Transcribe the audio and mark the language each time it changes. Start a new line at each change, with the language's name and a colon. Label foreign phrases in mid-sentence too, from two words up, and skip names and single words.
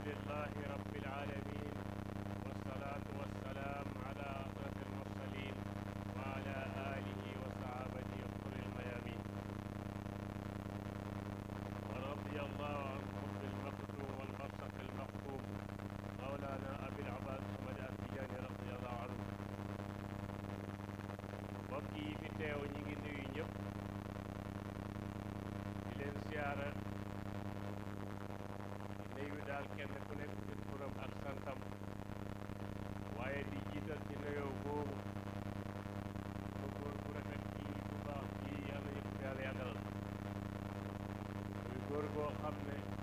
Arabic: لله رب العالمين والصلاة والسلام على أشرف المرسلين وعلى آله وصحابته الغر الميامين ورضي الله عن قطب المكتوم والبرزخ المختوم مولانا أبي العباس أحمد التجاني رضي الله عنه
Wolof: mbokk yi fi teew ñi ngi nuyu ñëpp di leen siyaara nuyu daal kenn ku nekk ci turam ak santam waaye di jiital ci nuyoo boobu ba góor bu rafet kii bu baax kii yàlla yëpp yàlla yàggal muy góor goo xam ne